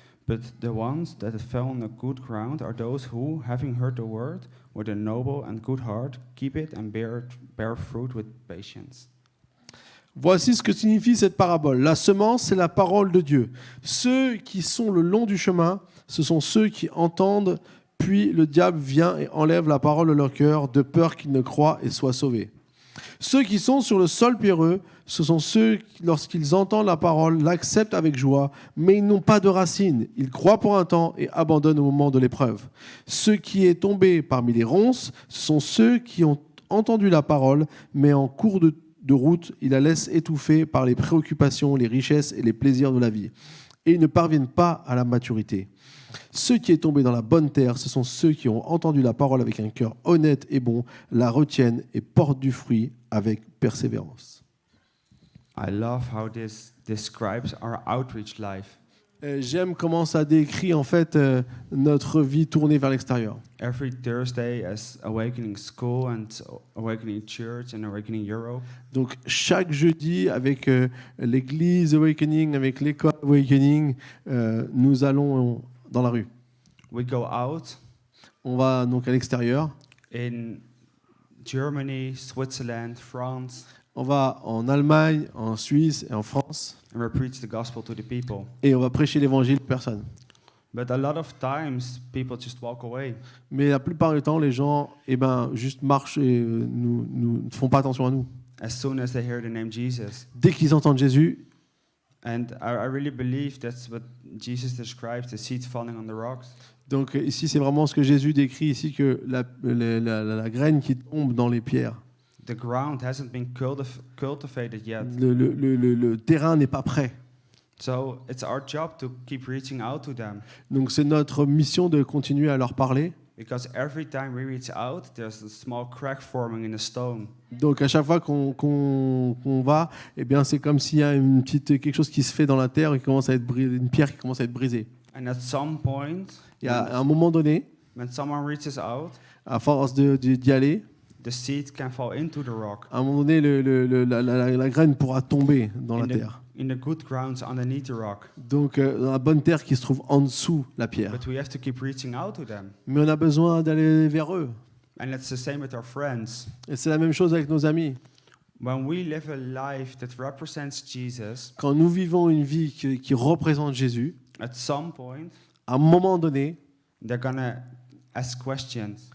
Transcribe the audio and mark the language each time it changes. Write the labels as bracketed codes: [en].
[en] But the ones that fell on the good ground are those who, having heard the word, with a noble and good heart, keep it and bear fruit with patience. [fr] Voici ce que signifie cette parabole. La semence, c'est la parole de Dieu. Ceux qui sont le long du chemin, ce sont ceux qui entendent, puis le diable vient et enlève la parole de leur cœur, de peur qu'ils ne croient et soient sauvés. Ceux qui sont sur le sol pierreux, ce sont ceux qui, lorsqu'ils entendent la parole, l'acceptent avec joie, mais ils n'ont pas de racines. Ils croient pour un temps et abandonnent au moment de l'épreuve. Ce qui est tombé parmi les ronces, ce sont ceux qui ont entendu la parole, mais en cours de route, ils la laissent étouffer par les préoccupations, les richesses et les plaisirs de la vie. Et ils ne parviennent pas à la maturité. Ceux qui est tombé dans la bonne terre, ce sont ceux qui ont entendu la parole avec un cœur honnête et bon, la retiennent et portent du fruit avec persévérance. [en] I love how this describes our outreach life. [fr] J'aime comment ça décrit en fait notre vie tournée vers l'extérieur. [en] Every Thursday as Awakening School and Awakening Church and Awakening Europe, [fr] Donc chaque jeudi avec l'église Awakening, avec l'école Awakening, nous allons dans la rue. [en] we go out [fr] On va donc à l'extérieur. [en] in Germany, Switzerland, France, [fr] On va en Allemagne, en Suisse et en France [en] and we preach the gospel to the people. [fr] et on va prêcher l'évangile aux personnes. [en] But a lot of times people just walk away. [fr] Mais la plupart du temps, les gens juste marchent et ne font pas attention à nous. [en] As soon as they hear the name Jesus. [fr] Dès qu'ils entendent Jésus, [en] And I really believe that's what Jesus describes, the seed falling on the rocks. [fr] donc ici c'est vraiment ce que Jésus décrit ici, que la graine qui tombe dans les pierres. [en] The ground hasn't been cultivated yet. [fr] Le terrain n'est pas prêt. [en] So it's our job to keep reaching out to them. [fr] Donc c'est notre mission de continuer à leur parler. [en] Because every time we reach out, there's a small crack forming in the stone. [fr] Donc à chaque fois qu'on va, c'est comme s'il y a quelque chose qui se fait dans la terre et qui commence à être une pierre qui commence à être brisée. [en] And at some point, [fr] Et à un moment donné, [en] when someone reaches out, [fr] à force d'y aller, [en] the seed can fall into the rock. [fr] à un moment donné, la graine pourra tomber dans la [en] In [fr] terre. [en] the good grounds underneath the rock. [fr] Donc dans la bonne terre qui se trouve en dessous la pierre. [en] But we have to keep reaching out to them. [fr] Mais on a besoin d'aller vers eux. [en] And it's the same with our friends. [fr] Et c'est la même chose avec nos amis. [en] When we live a life that represents Jesus, [fr] Quand nous vivons une vie qui représente Jésus, [en] at some point, [fr] à un moment donné, [en] they're gonna ask questions.